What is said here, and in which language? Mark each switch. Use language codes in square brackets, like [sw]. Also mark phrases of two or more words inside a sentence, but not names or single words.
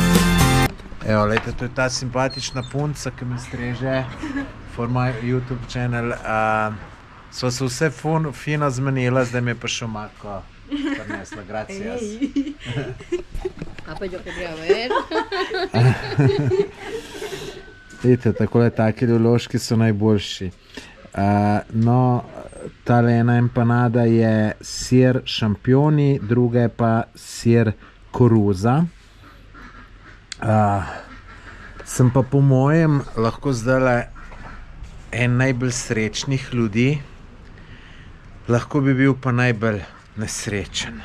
[sl] Evo, lejte, to je ta simpatična punca, ki me streže [en] for my YouTube channel. [sl] Sva se vse fino zmenila, zdaj mi je pa še omako prinesla, [es] gracias. Pa yo quería ver. [sl] Vidite, takole taki vložki so najboljši. No, tale ena empanada je sir šampioni, druga je pa sir koruza. Sem pa po mojem lahko zdajle en najbolj srečnih ljudi, lahko bi bil pa najbolj nesrečen.